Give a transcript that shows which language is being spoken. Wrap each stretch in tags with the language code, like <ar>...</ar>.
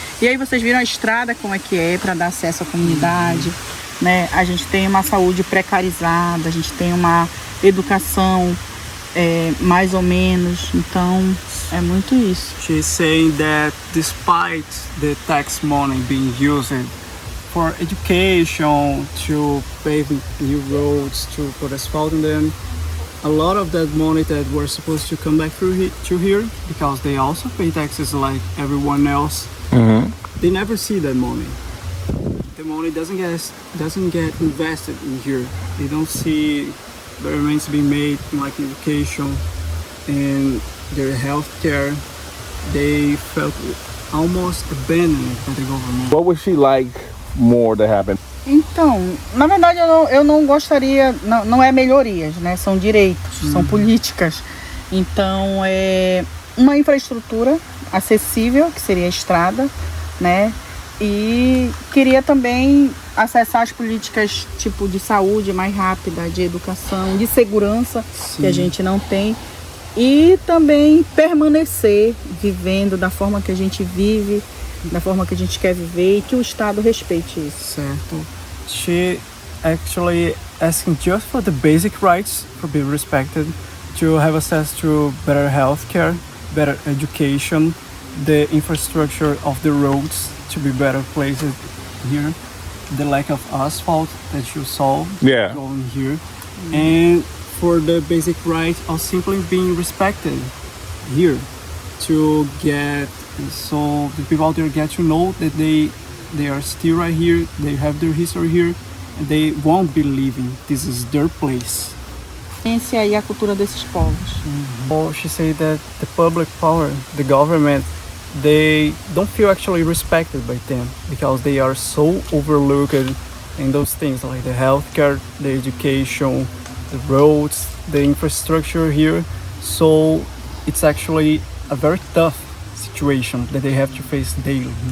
<pt>E aí vocês viram a estrada como é que para dar acesso à comunidade, né? A gente tem uma saúde precarizada, a gente tem uma educação mais ou menos, então é muito isso.</pt> <en>She's saying that despite the tax money being used for education, to pave new roads, to put asphalt in them, a lot of that money that were supposed to come back to here, because they also pay taxes like everyone else, they never see that money. The money doesn't get invested in here. They don't see experiments being made in like education and their healthcare. They felt almost abandoned by the government. What would she like more to happen?</en> <pt>Então, na verdade eu não gostaria, não é melhorias, né? São direitos, são políticas. Então é uma infraestrutura acessível, que seria a estrada, né? E queria também acessar as políticas tipo de saúde mais rápida, de educação, de segurança, que a gente não tem. E também permanecer vivendo da forma que a gente vive, da forma que a gente quer viver, e que o Estado respeite isso. Certo.</pt> <en>She actually asking just for the basic rights for being respected, to have access to better healthcare, better education, the infrastructure of the roads to be better placed here, the lack of asphalt that you saw going here, and for the basic right of simply being respected here, to get, so the people out there get to know that they are still right here, they have their history here, and they won't be leaving. This is their place.</en> <pt>Ciência e a cultura desses povos.</pt> <en>She said that the public power, the government, they don't feel actually respected by them because they are so overlooked in those things like the healthcare, the education, the roads, the infrastructure here. So it's actually a very tough situation that they have to face daily.</en>